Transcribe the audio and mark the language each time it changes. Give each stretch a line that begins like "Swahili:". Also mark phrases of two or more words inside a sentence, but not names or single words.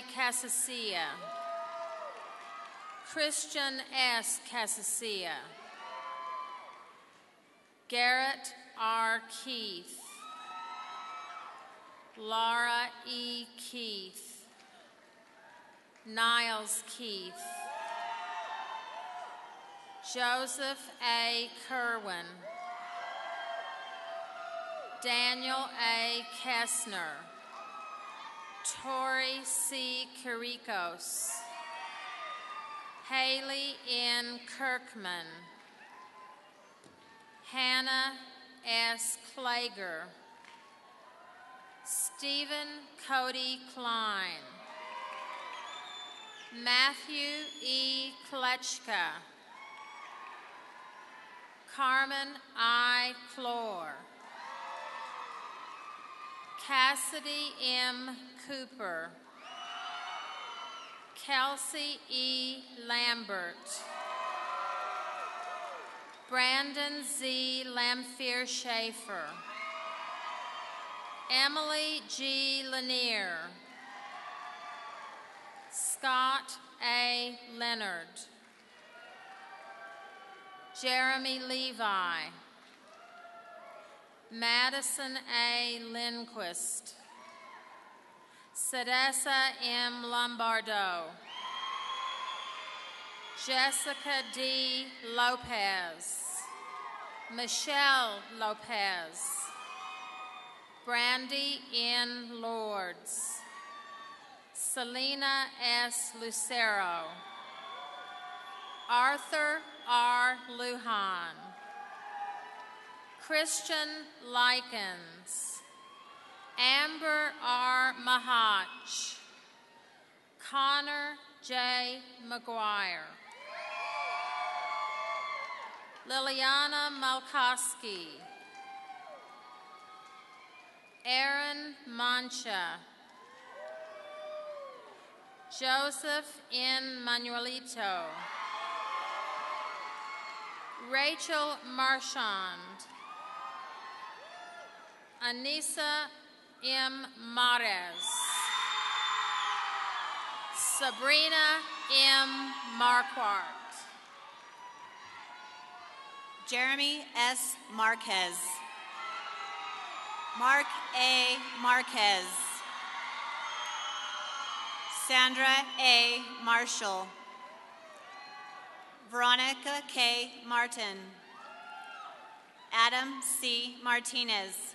English: Casasilla. Christian S. Casasilla. Garrett R. Keith. Laura E. Keith. Niles Keith. Joseph A. Kerwin. Daniel A. Kessner. Tori C. Kirikos. Haley N. Kirkman. Hannah S. Klager. Stephen Cody Klein. Matthew E. Klechka. Carmen I. Clore. Cassidy M. Cooper. Kelsey E. Lambert. Brandon Z. Lamphere Schaefer. Emily G. Lanier. Scott A. Leonard. Jeremy Levi. Madison A. Lindquist. Sedessa M. Lombardo. Jessica D. Lopez. Michelle Lopez. Brandy N. Lords. Selena S. Lucero. Arthur R. Lujan. Christian Likens. Amber R. Mahach. Connor J. McGuire. Liliana Malkowski. Aaron Mancha. Joseph N. Manuelito. Rachel Marchand. Anissa M. Mares. Sabrina M. Marquardt. Jeremy S. Marquez. Mark A. Marquez. Sandra A. Marshall. Veronica K. Martin. Adam C. Martinez.